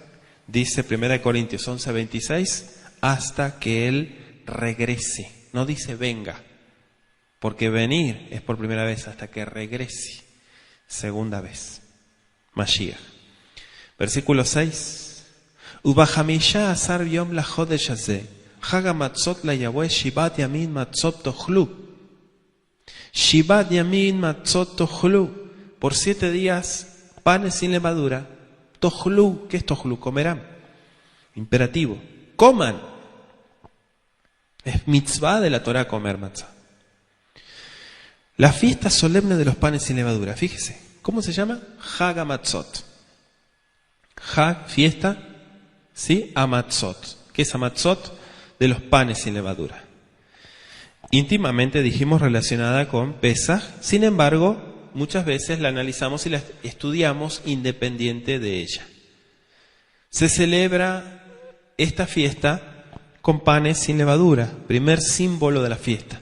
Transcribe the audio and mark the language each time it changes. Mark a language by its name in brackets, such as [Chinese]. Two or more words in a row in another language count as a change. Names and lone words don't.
[Spanish] Dice 1 Corintios 11:26, hasta que Él regrese. No dice venga, porque venir es por primera vez, hasta que regrese, segunda vez. Mashiach. Versículo 6. [Hebrew] ובחמשה עשר יום לחדש הזה, חג המצות ליהוה שבעת ימים מצות תאכלו. שבעת ימים מצות תאכלו. [Spanish] Por 7 días, panes sin levadura. Tochlu, ¿qué es tochlu? Comerán. Imperativo. Coman. Es mitzvah de la Torah comer matzah. La fiesta solemne de los panes sin levadura. Fíjese. ¿Cómo se llama? [Hebrew] חג המצות. חג, [Spanish] fiesta. ¿Sí? Hamatzot. ¿Qué es hamatzot? De los panes sin levadura. Íntimamente dijimos relacionada con Pesaj. Sin embargo, muchas veces la analizamos y la estudiamos independiente de ella. Se celebra esta fiesta con panes sin levadura, primer símbolo de la fiesta.